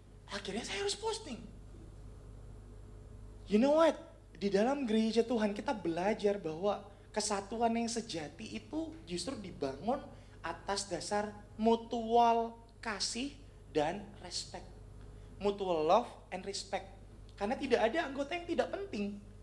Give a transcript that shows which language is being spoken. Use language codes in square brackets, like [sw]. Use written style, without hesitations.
[id] Akhirnya saya harus posting. [en] You know what? [id] Di dalam gereja Tuhan kita belajar bahwa kesatuan yang sejati itu justru dibangun atas dasar mutual kasih dan respect. [en] Mutual love and respect. [id] Karena tidak ada anggota yang tidak penting.